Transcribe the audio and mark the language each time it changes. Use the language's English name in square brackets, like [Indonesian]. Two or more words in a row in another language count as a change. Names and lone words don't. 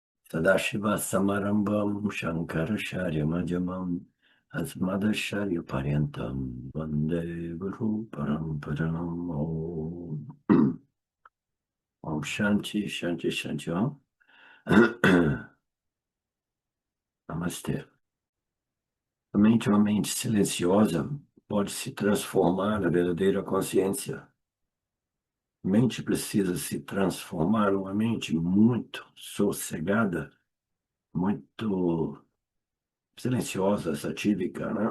[Sanskrit] सदाशिव समारम्भाम् शङ्कराचार्य मध्यमाम् अस्मदाचार्य पर्यन्ताम् वन्दे गुरु परम्पराम् ॐ. ॐ शान्ति शान्ति शान्ति ॐ. [Portuguese] Namastê. Somente uma mente silenciosa pode se transformar na verdadeira consciência. A mente precisa se transformar numa mente muito sossegada, muito silenciosa, satírica, né?